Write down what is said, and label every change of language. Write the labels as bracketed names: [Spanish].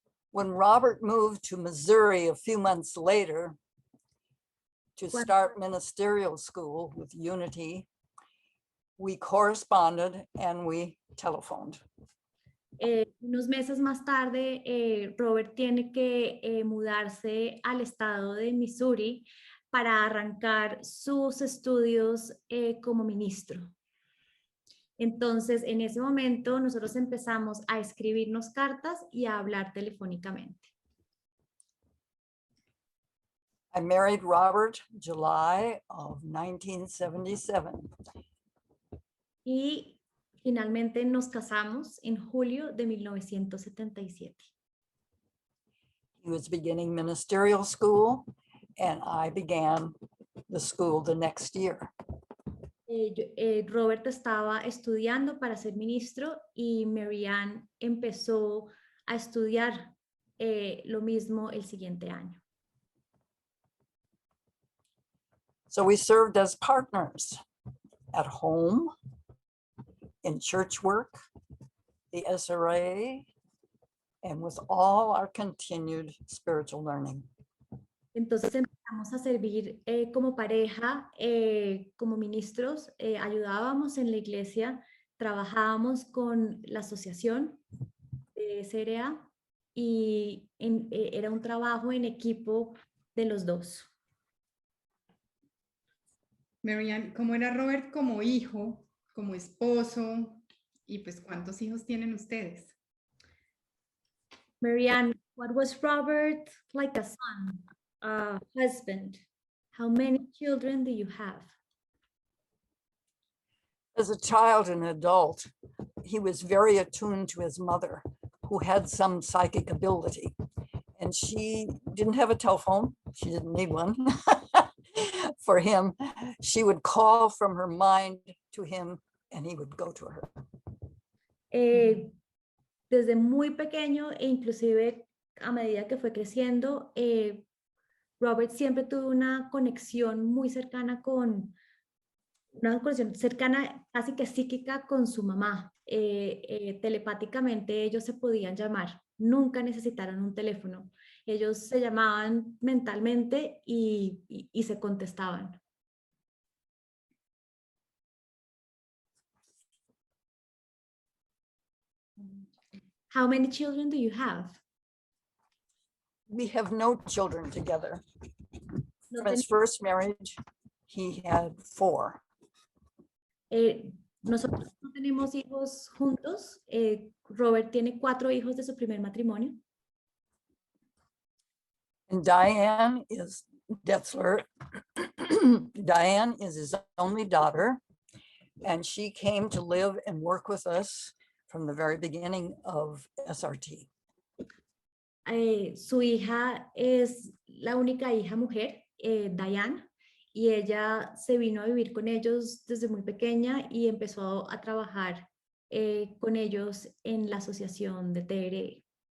[English] When Robert moved to Missouri a few months later to start ministerial school with Unity, we corresponded and we telephoned. [Spanish] Unos meses más tarde, Robert tiene que mudarse al estado de Missouri para arrancar sus estudios como ministro. Entonces, en ese momento, nosotros empezamos a escribirnos cartas y a hablar telefónicamente. [English] I married Robert July of 1977. [Spanish] Y finalmente nos casamos en julio de 1977. [English] He was beginning ministerial school and I began the school the next year. [Spanish] Robert estaba estudiando para ser ministro y Marianne empezó a estudiar lo mismo el siguiente año. [English] So we served as partners at home, in church work, the SRA, and with all our continued spiritual learning. [Spanish] Entonces empezamos a servir como pareja, como ministros, ayudábamos en la iglesia, trabajábamos con la asociación de SRA y era un trabajo en equipo de los dos. Marianne, ¿cómo era Robert como hijo, como esposo? Y pues, ¿cuántos hijos tienen ustedes? [English] Marianne, what was Robert like a son, a husband? How many children do you have? As a child and adult, he was very attuned to his mother, who had some psychic ability. And she didn't have a telephone. She didn't need one for him. She would call from her mind to him and he would go to her. [Spanish] Desde muy pequeño e inclusive a medida que fue creciendo, Robert siempre tuvo una conexión muy cercana casi que psíquica con su mamá. Telepáticamente ellos se podían llamar, nunca necesitaron un teléfono. Ellos se llamaban mentalmente y se contestaban. [English] How many children do you have? We have no children together. No From his first marriage, he had 4. [Spanish] Nosotros no tenemos hijos juntos. Robert tiene 4 hijos de su primer matrimonio. [English] And Diane is Detzler. Diane is his only daughter, and she came to live and work with us from the very beginning of SRT. [Spanish] Su hija es la única hija mujer, Diane, y ella se vino a vivir con ellos desde muy pequeña y empezó a trabajar con ellos en la asociación de TRE.